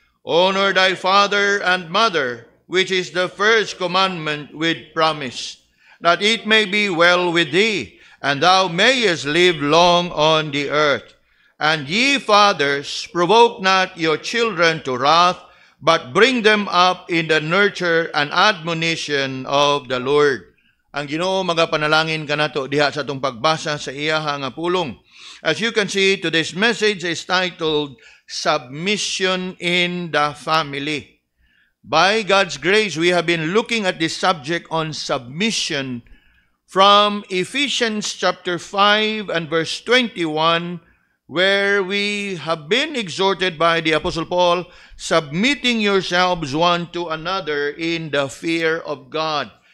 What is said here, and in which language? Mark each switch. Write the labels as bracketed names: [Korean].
[English] Honor thy father and mother, which is the first commandment with promise, that it may be well with thee, and thou mayest live long on the earth. And ye fathers, provoke not your children to wrath, but bring them up in the nurture and admonition of the Lord. [Cebuano] Ang Ginoo magapanalangin kanato diha sa atong pagbasa sa iyaha nga pulong. [English] As you can see, today's message is titled Submission in the Family. By God's grace, we have been looking at this subject on submission from Ephesians chapter 5 and verse 21, where we have been exhorted by the Apostle Paul, submitting yourselves one to another in the fear of God.